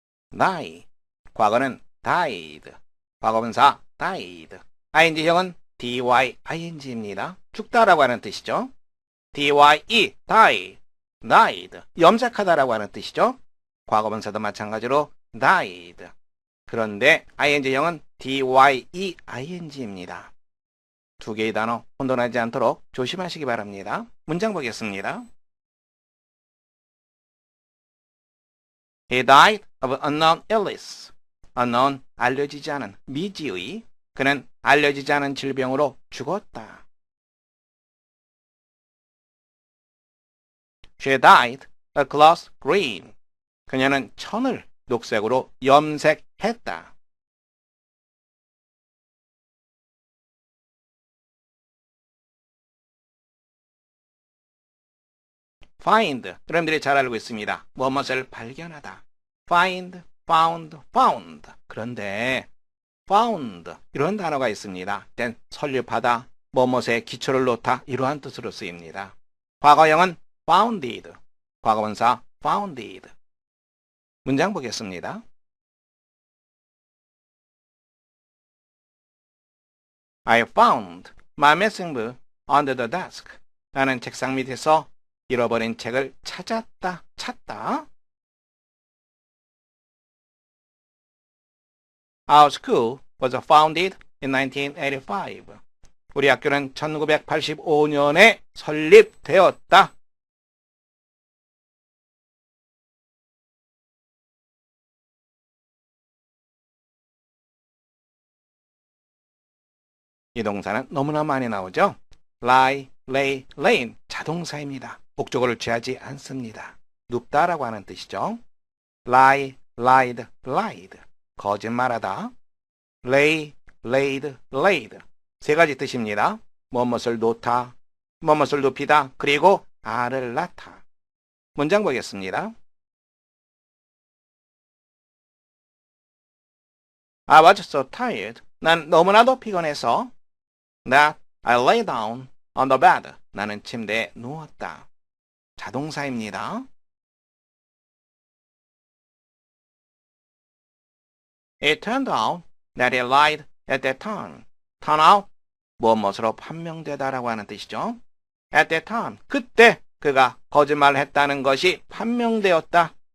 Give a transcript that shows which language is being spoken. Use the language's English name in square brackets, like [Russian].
[Korean] die, 과거는 died, 과거분사 died, ing형은 dying입니다. 죽다라고 하는 뜻이죠. dye, die, died, 염색하다라고 하는 뜻이죠. 과거분사도 마찬가지로 died. 그런데 ing형은 dying입니다. 두 개의 단어 혼돈하지 않도록 조심하시기 바랍니다. 문장 보겠습니다. [English] He died of unknown illness. [Korean] unknown, 알려지지 않은, 미지의. 그는 알려지지 않은 질병으로 죽었다. [English] She died a cloth green. [Korean] 그녀는 천을 녹색으로 염색했다. [English] find. [Korean] 여러분들이 잘 알고 있습니다. 무엇을 발견하다. find, found, found. 그런데 found 이런 단어가 있습니다. then 설립하다, 무엇에 기초를 놓다 이러한 뜻으로 쓰입니다. 과거형은 founded, 과거분사 founded. 문장 보겠습니다. [English] I found my missing book under the desk. [Korean] 나는 책상 밑에서 잃어버린 책을 찾았다. 찾다. [English] Our school was founded in 1985. [Korean] 우리 학교는 1985년에 설립되었다. 이 동사는 너무나 많이 나오죠. lie, lay, lain 자동사입니다. 목적어를 취하지 않습니다. 눕다라고 하는 뜻이죠. lie, lied, lied 거짓말하다. lay, laid, laid 세 가지 뜻입니다. 무엇을 놓다, 무엇을 눕히다, 그리고 알을 낳다. 문장 보겠습니다. [English] I was so tired. [Korean] 난 너무나도 피곤해서 [English] that I lay down on the bed. [Korean] 나는 침대에 누웠다. 자동사입니다. [English] It turned out that he lied at that time. turn out, [Korean] 무엇으로 판명되다라고 하는 뜻이죠. [English] At that time, [Korean] 그때 그가 거짓말을 했다는 것이 판명되었다.